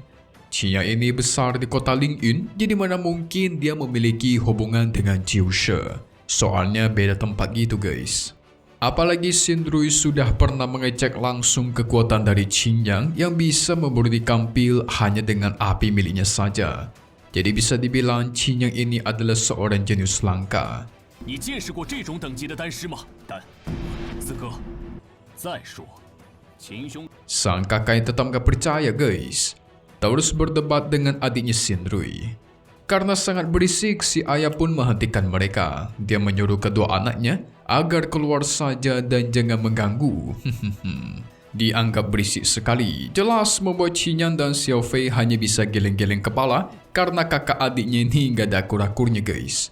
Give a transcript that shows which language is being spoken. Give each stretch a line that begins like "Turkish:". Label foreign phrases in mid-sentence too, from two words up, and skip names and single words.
Indonesian: Qinyang ini besar di kota Lingyun, jadi mana mungkin dia memiliki hubungan dengan Qiushe. Soalnya beda tempat gitu guys. Apalagi Xinrui sudah pernah mengecek langsung kekuatan dari Qinyang yang bisa memberikan pil hanya dengan api miliknya saja. Jadi bisa dibilang Qinyang ini adalah seorang jenius langka.
Chinese: 你见识过这种等级的丹师吗？丹，四哥。再说，秦兄。
Indonesian: Sang kakak tetap gak percaya guys. Terus berdebat dengan adiknya Xinrui. Karena sangat berisik, si ayah pun menghentikan mereka. Dia menyuruh kedua anaknya agar keluar saja dan jangan mengganggu. Dianggap berisik sekali. Jelas membuat Qinyang dan Xiaofei hanya bisa geleng-geleng kepala karena kakak adiknya ini gak ada akur-akurnya guys.